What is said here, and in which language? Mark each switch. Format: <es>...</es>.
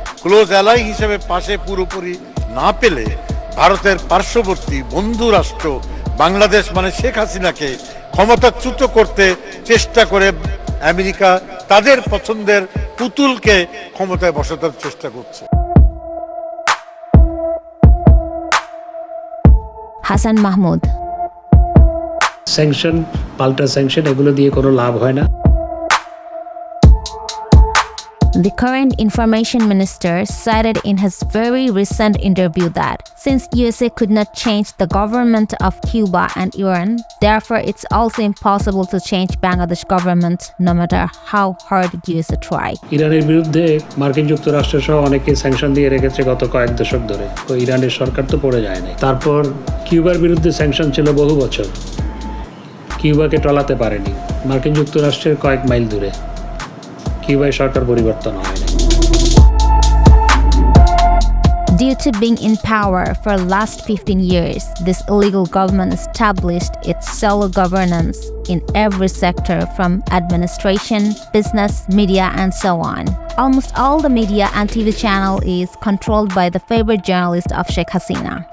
<bn>Close ally হিসেবে পাশে পুরোপুরি না পেলে ভারতের পার্শ্ববর্তী বন্ধু রাষ্ট্র বাংলাদেশ মানে শেখ হাসিনাকে ক্ষমতাচ্যুত করতে চেষ্টা করে আমেরিকা তাদের পছন্দের পুতুলকে ক্ষমতায় বসানোর চেষ্টা করছে।</bn> <en>Hassan Mahmood.</en> <bn>স্যাংশন, পাল্টা স্যাংশন, এগুলো দিয়ে কোনো লাভ হয় না।</bn> <en>The current information minister cited in his very recent interview that since USA could not change the government of Cuba and Iran, therefore it's also impossible to change Bangladesh government no matter how hard USA try.</en> <bn>ইরানের বিরুদ্ধে মার্কিন যুক্তরাষ্ট্র সহ অনেকে sanction দিয়ে রেখেছে গত কয়েক দশক ধরে, তো ইরানের সরকার তো পড়ে যায় না। তারপর কিউবার বিরুদ্ধে স্যাংশন ছিল বহু বছর, কিউবাকে টলাতে পারেনি। মার্কিন যুক্তরাষ্ট্রের কয়েক মাইল দূরে কিউবায় সরকার পরিবর্তন হয় না।</bn> <en>Due to being in power for the last 15 years, this illegal government established its solo governance in every sector from administration, business, media, and so on. Almost all the media and TV channel is controlled by the favorite journalist of Sheikh Hasina.</en>